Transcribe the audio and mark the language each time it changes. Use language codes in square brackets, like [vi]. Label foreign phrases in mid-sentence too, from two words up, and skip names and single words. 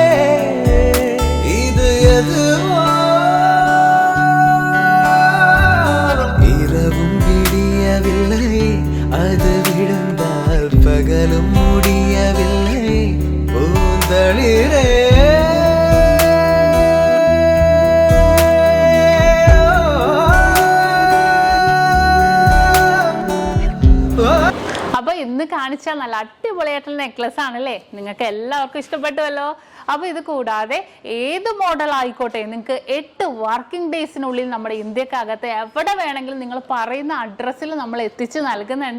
[ta] இது எதுவோ இரவும் விடியவில்லை, அது விழுந்தால் பகலும் முடியவில்லை. பூந்தளிரே [ml] അപ്പൊ ഇന്ന് കാണിച്ച നല്ല അടിപൊളിയായിട്ടുള്ള നെക്ലസ് ആണല്ലേ, നിങ്ങൾക്ക് എല്ലാവർക്കും ഇഷ്ടപ്പെട്ടുവല്ലോ. അപ്പോൾ ഇത് കൂടാതെ ഏത് മോഡൽ ആയിക്കോട്ടെ നിങ്ങൾക്ക് 8 [en] working days [ml] നമ്മുടെ ഇന്ത്യക്കകത്ത് എവിടെ വേണമെങ്കിലും നിങ്ങൾ പറയുന്ന അഡ്രസ്സിൽ നമ്മൾ എത്തിച്ച് നൽകുന്നുണ്ട്.